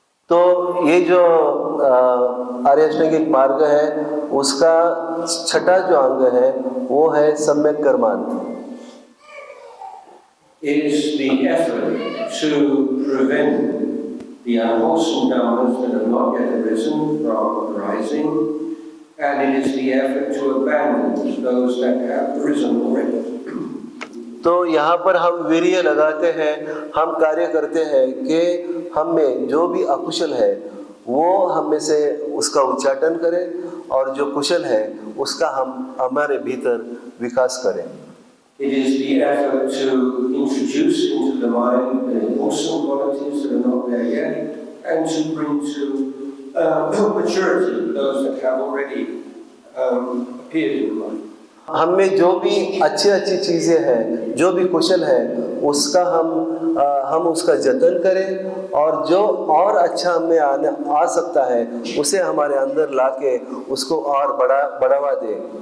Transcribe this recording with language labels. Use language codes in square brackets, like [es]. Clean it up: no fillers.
[hi] तो ये जो आर्य अष्टांगिक मार्ग है उसका छठा जो अंग है वो है सम्यक कर्मांत। [en] Is the effort to prevent the unwholesome dhammas that have not yet arisen from arising, and it is the effort to abandon those that have arisen already. [hi] तो यहाँ पर हम वीर्य लगाते हैं, हम कार्य करते हैं कि हम में जो भी अकुशल है वो हम में से उसका उच्चाटन करें और जो कुशल है उसका हम हमारे भीतर विकास करें। [en] It is the effort to introduce into the mind the wholesome qualities that are not there yet, and to bring to maturity those that have already appeared in the mind. [hi] हम में जो भी अच्छी चीज़ें हैं, जो भी कुशल है, उसका हम उसका जतन करें और जो और अच्छा हमें आ सकता है उसे हमारे अंदर लाके उसको और बढ़ावा दें।